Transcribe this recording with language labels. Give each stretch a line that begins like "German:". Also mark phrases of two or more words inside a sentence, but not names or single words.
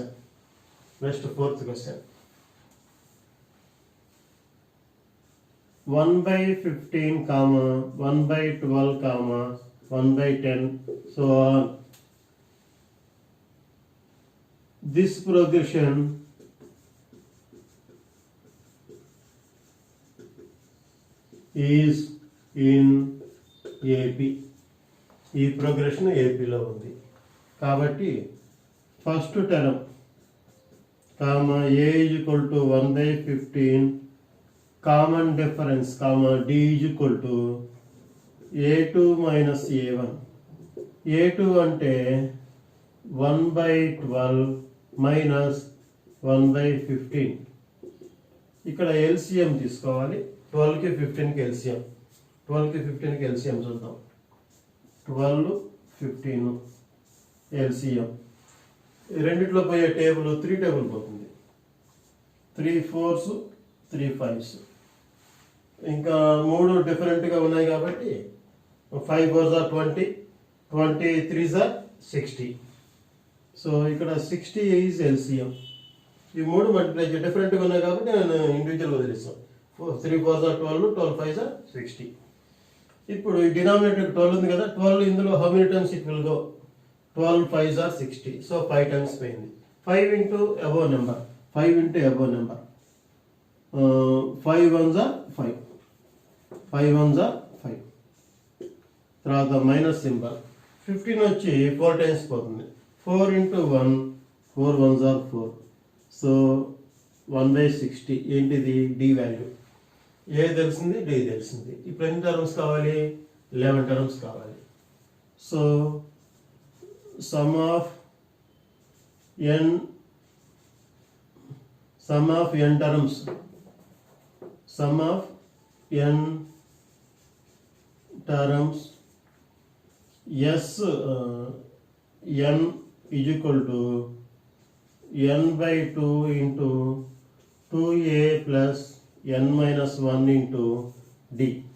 English: Next fourth question. 1/15 comma 1/12 comma 1/10 so on. This progression is in AP.
Telugu: ఈ ప్రోగ్రెషన్ ఏపీలో ఉంది కాబట్టి
English: first term comma a is equal to 1/15 common difference comma d is equal to A2 minus A1.
Telugu: A2 అంటే 1/12 మైనస్ 1/15. ఇక్కడ ఎల్సిఎం తీసుకోవాలి. 12కి 15కి ఎల్సిఎం. 12కి 15కి ఎల్సిఎం చూద్దాం. 12 15 ఎల్సిఎం. రెండిట్లో పోయే టేబుల్ 3 టేబుల్ పోతుంది.
English: 3 4s 3 5s.
Telugu: ఇంకా 3 డిఫరెంట్గా ఉన్నాయి కాబట్టి
English: 5 4s are 20, 20 3s are 60.
Telugu: సో ఇక్కడ 60
English: is LCM.
Telugu: ఈ 3 మల్టిప్లై డిఫరెంట్గా ఉన్నాయి కాబట్టి నేను ఇండివిజువల్ వదిలేస్తాను.
English: 3 4s are 12, 12 5s are 60.
Telugu: ఇప్పుడు ఈ డినామినేటర్ 12 ఉంది కదా, 12 ఇందులో
English: how many times it will go? 12 5s are 60.
Telugu: సో 5 టైమ్స్ పోయింది.
English: 5 into above number, 5 into above number. 5 1s are 5. 5 1s are 5.
Telugu: తర్వాత
English: minus symbol.
Telugu: 15 వచ్చి 4 టైమ్స్ పోతుంది.
English: 4 into 1, 4 1s are 4.
Telugu: సో 1/60 ఏంటిది
English: d value.
Telugu: ఏ తెలిసింది, డి తెలిసింది. ఇప్పుడు ఎన్ని టర్మ్స్ కావాలి, 11 టర్మ్స్ కావాలి.
English: so sum of n terms, sum of n terms s n is equal to n by 2 into 2a plus n minus 1 into d.